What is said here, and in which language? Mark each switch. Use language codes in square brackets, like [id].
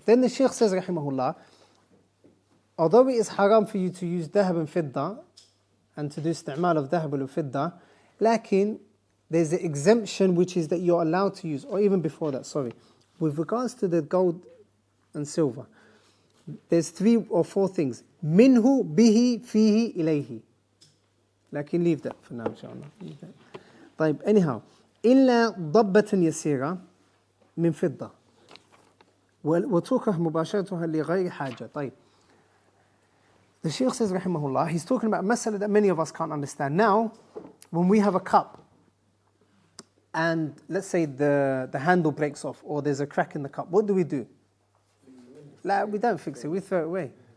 [en] Then the Shaykh says rahimahullah, although it is haram for you to use dhahab and fidda and to do isti'mal of dhahab and fidda, lakin there's an exemption which is that you're allowed to use, or even before that, sorry. With regards to the gold and silver, there's 3 or 4 things. [ar] Minhu, bihi, fihi, ilayhi. [en] Lakin leave that for now, inshallah. Leave that. طيب, anyhow. [ar] إلا ضبة يسيرة من فضة وتكره مباشرتها لغير حاجة. طيب. [en] The Shaykh says rahimahullah, he's talking about a masala that many of us can't understand. Now, when we have a cup and let's say the handle breaks off or there's a crack in the cup, what do? We don't fix it, we throw it away.